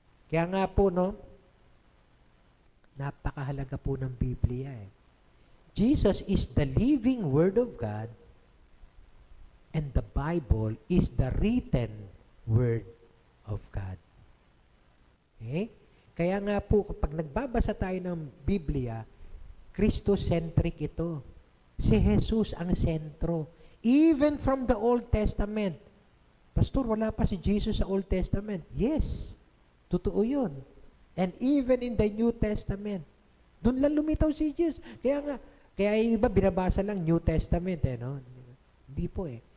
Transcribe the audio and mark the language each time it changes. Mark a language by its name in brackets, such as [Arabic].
[Filipino] Kaya nga po, no, napakahalaga po ng Biblia eh. [English] Jesus is the living Word of God, and the Bible is the written Word of God. Okay? [Filipino] Kaya nga po, kapag nagbabasa tayo ng Biblia, Christocentric ito. Si Jesus ang sentro. [English] Even from the Old Testament. [Filipino] Pastor, wala pa si Jesus sa Old Testament. Yes, totoo yun. [English] And even in the New Testament, [Filipino] doon lang lumitaw si Jesus. Kaya iba binabasa lang New Testament eh, no? Hindi po eh.